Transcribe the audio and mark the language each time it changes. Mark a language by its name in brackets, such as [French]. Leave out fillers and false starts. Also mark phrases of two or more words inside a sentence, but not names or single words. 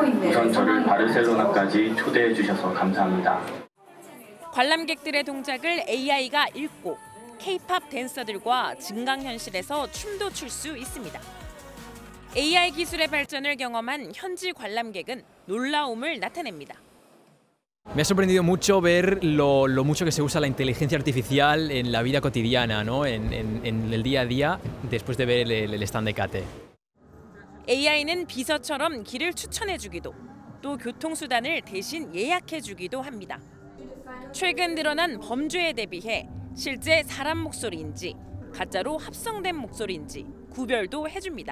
[Korean] 우선 저를 바르셀로나까지 초대해 주셔서 감사합니다. 관람객들의 동작을 AI가 읽고 K-팝 댄서들과 증강현실에서 춤도 출 수 있습니다. AI 기술의 발전을 경험한 현지 관람객은 놀라움을 나타냅니다. [Spanish] Me ha sorprendido mucho ver lo mucho que se usa la inteligencia artificial en la vida cotidiana, ¿no? en el día a día, después de ver el stand de Kate. [Korean] AI는 비서처럼 길을 추천해주기도, 또 교통수단을 대신 예약해주기도 합니다. 최근 늘어난 범죄에 대비해 실제 사람 목소리인지 가짜로 합성된 목소리인지 구별도 해줍니다.